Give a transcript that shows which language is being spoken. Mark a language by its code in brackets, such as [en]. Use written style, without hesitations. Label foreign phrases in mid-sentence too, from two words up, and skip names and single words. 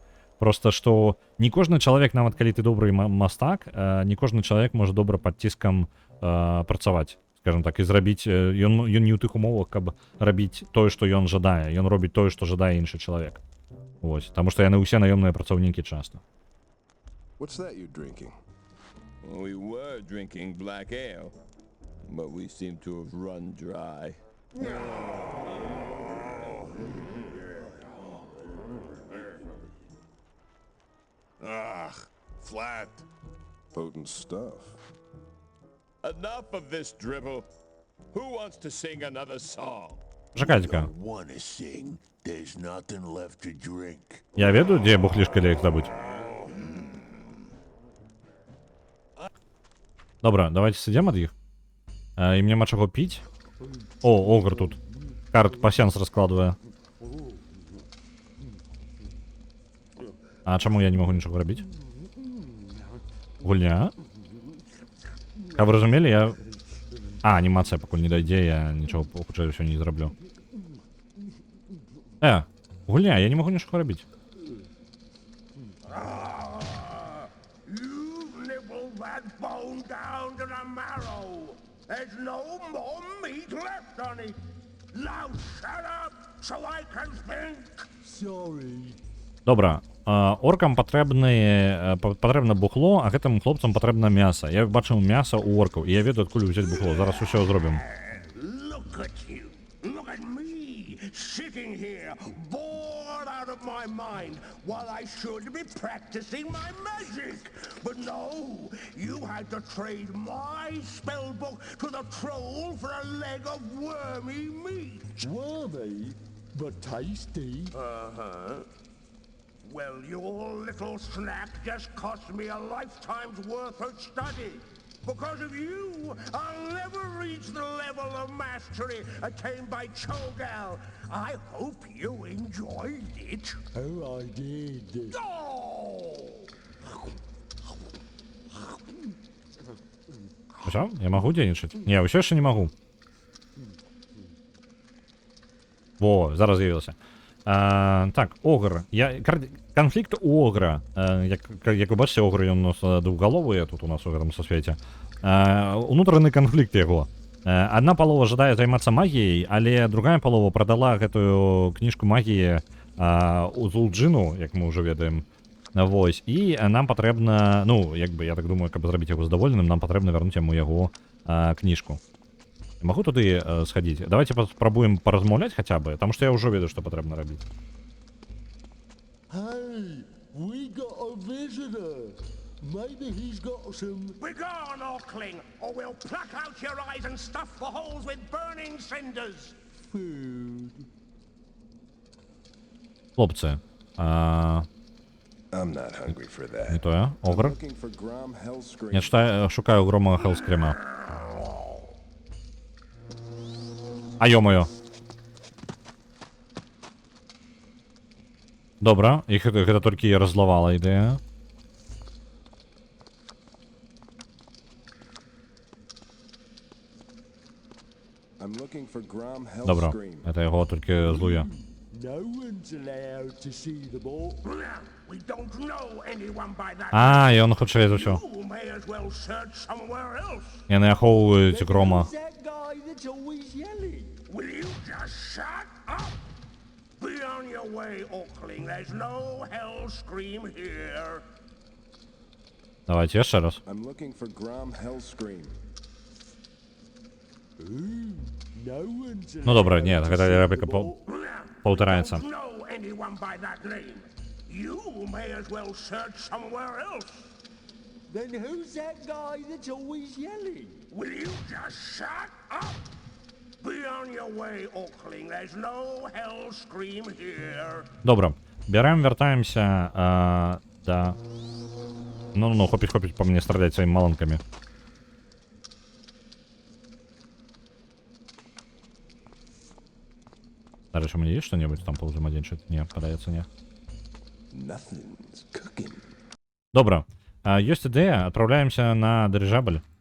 [be] Просто што не кожны чалавек, нават калі ты добры мастак, не кожны чалавек можа добра пад ціскам працаваць, [ru] скажем так, [be] і зрабіць, ён не ў тых умовах, каб рабіць тое, што ён жадае, ён робіць тое, што жадае іншы чалавек. Вось, таму што яны ўсе наёмныя працаўнікі часта. [en] What's that you drinking? We were drinking black ale, but we seem to have run dry. Ugh, flat. Potent stuff. Enough of this dribble. Who wants to sing another song? [be] Чакайце-ка. [en] Wanna sing? There's nothing left to drink. [be] Я ведаю, дзе бухлішка, калі іх забыць. Добра, давайте сидзем ад іх. І мне ма чаго піць. О, огр тут. Карт пасянс раскладвае. А чаму я не магу нічога рабіць? Гульня? Каб вы разумелі, я... анімацыя пакуль не дайдзе, я нічого хутчэй ўсё не зраблю. Гульня, я не магу нічога рабіць. [en] You've nibbled that bone down to the marrow. There's no more meat left on it. Now shut up so I can think. Sorry. Добра, оркам патрэбна бухло, а гэтым хлопцам патрэбна мяса. Я бачыў мяса ў оркаў, і я ведаю, адкуль узяць бухло. Зараз усё зробім. Look at you. Look at me, sitting here, bored out of my mind, while I should be practicing my magic. But no, you had to trade my spellbook to the troll for a leg of wormy meat. Wormy, but tasty. Uh-huh. Well, your little snack just cost me a lifetime's worth of study. Because of you, I'll never reach the level of mastery attained by Cho'Gall. I hope you enjoyed it. Oh, I did. [be] Що? Я могу дзейнічаць? Не, ўсё яшчэ не могу. Во, зараз з'явілася. Так, огр. Конфлікт у огра. [uk] Як ви бачите, [be] огр ён у нас двухголовый, тут у нас у гэтым сусвеце. Унутраны канфлікт яго. Адна палова жадае займацца магіяй, але другая палова прадала гэтую кніжку магіі у Зулджину, як мы ўжо ведаем. Вось, і нам патрэбна, ну, як бы, я так думаю, каб зрабіць яго задаволеным, нам патрэбна вярнуць яму яго кніжку. [ru] Могу туды сходить? Давайте попробуем поразмаўляць хотя бы, потому что я уже ведаю, что [be] патрэбна рабіць. [en] Hey, we got a visitor. Maybe he's got some... Begone, Orkling, or we'll pluck out your eyes and stuff the holes with burning cinders. Food. [be] Хлопцы, [en] I'm not hungry for that. [be] не тое, огр. [en] Looking for Grom Hellscream. [be] Я шукаю грома Хелскріма. [ru] А ё-моё. [be] Добра, іх гэта толькі раззлавала ідэя. Добра, это яго толькі злуе. А, ён хутчэй за ўсё. Яны ахоўваюць грома. [en] Will you just shut up? Be on your way, Orkling. There's no Hellscream here. [be] Давайте яшчэ раз. [en] I'm looking for Grom Hellscream. [be] Ну добре, ні, гэта рэпліка паўтараецца. [en] Know anyone by that name? You may as well search somewhere else. Then who's that guy that's always yelling? Will you just shut up? Be on your way, Orkling. There's no hell scream here. [be] Добре, бярем, вяртаемся да... Ну, хопіць по мне страляць своими маланками. [ru] Дальше у меня есть что-нибудь там поузаимодействовать? [be] Не, падается, не. Добро. [ru] Есть идея, отправляемся на дирижабль.